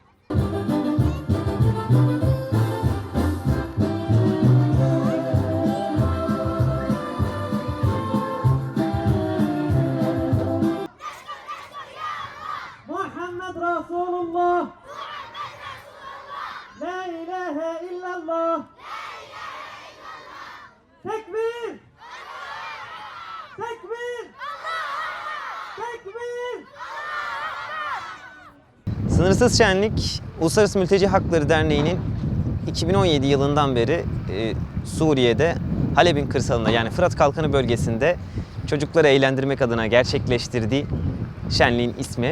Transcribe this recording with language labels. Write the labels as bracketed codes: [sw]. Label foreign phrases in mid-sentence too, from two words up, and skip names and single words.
[ar] محمد رسول الله لا إله إلا الله تكبير تكبير تكبير. [tr] Sınırsız Şenlik, Uluslararası Mülteci Hakları Derneği'nin 2017 yılından beri Suriye'de Halep'in kırsalında yani Fırat Kalkanı bölgesinde çocukları eğlendirmek adına gerçekleştirdiği şenliğin ismi.